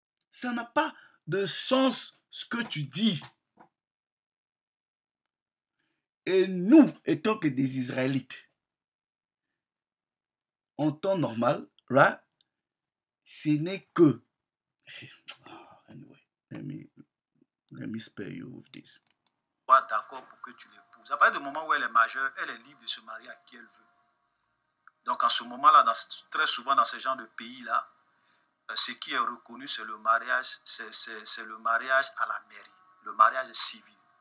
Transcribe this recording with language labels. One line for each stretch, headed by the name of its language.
French: Ça n'a pas de sens ce que tu dis. Et nous, étant que des Israélites, en temps normal, right? Ce n'est que...
English: Anyway, let me spare you with this.
French: D'accord pour que tu l'épouses. À partir du moment où elle est majeure, elle est libre de se marier à qui elle veut. Donc en ce moment-là, très souvent dans ce genre de pays-là, ce qui est reconnu, c'est le mariage, c'est le mariage à la mairie, le mariage civil.